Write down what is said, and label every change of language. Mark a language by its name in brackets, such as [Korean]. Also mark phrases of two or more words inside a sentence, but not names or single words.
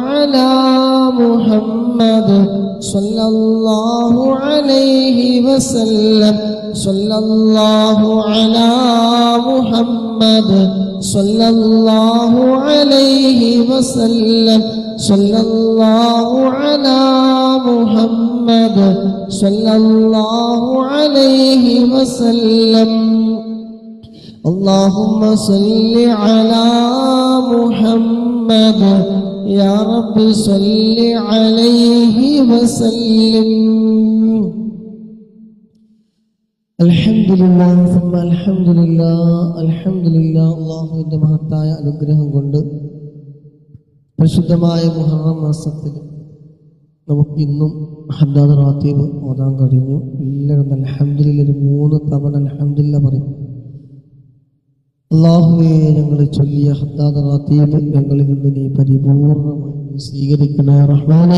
[Arabic] على محمد صلى الله عليه وسلم صلى الله على محمد صلى الله عليه وسلم صلى الله على محمد صلى الله عليه وسلم اللهم صل على محمد يا رب صل عليه وسلم الحمد لله ثم الحمد لله الحمد لله [Malayalam] അല്ലാഹുവിന്റെ മഹത്തായ അനുഗ്രഹം കൊണ്ട് പരിശുദ്ധമായ മുഹറം മാസത്തിൽ നമുക്ക് ഇന്നും ഹദ്ദാദ് റാത്തീബ് ഓതാൻ കഴിഞ്ഞു. എല്ലാവരും അൽഹംദുലില്ലാഹ് 3 തവണ അൽഹംദുലില്ലാഹ് പറയും. അല്ലാഹുവേ, ഞങ്ങൾ ചൊല്ലിയ ഹദ്ദാദ് റാത്തീബ് ഞങ്ങളിൽ നിന്ന് നീ പരിപൂർണമായി സ്വീകരിക്കണേ റഹ്മാനേ.